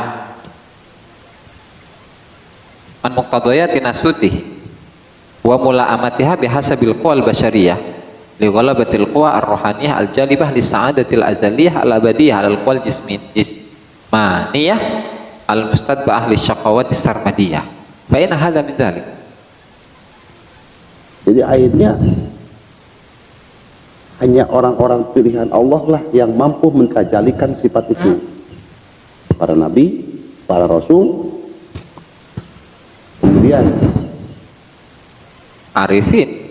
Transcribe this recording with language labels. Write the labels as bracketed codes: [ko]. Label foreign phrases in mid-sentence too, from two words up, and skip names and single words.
[ar] عن مقتضيات ناسوته وملاءماتها بحسب القوى البشرية لغلبة القوى الروحانية الجالبة للسعادة الأزلية الأبدية القوى الجسمانية المستتبعة للشقاوة السرمدية. فإن هذا من ذلك. [id] Jadi ayatnya hanya orang-orang pilihan Allah lah yang mampu mentajalikan sifat itu. Para nabi, para rasul, kemudian Arifin.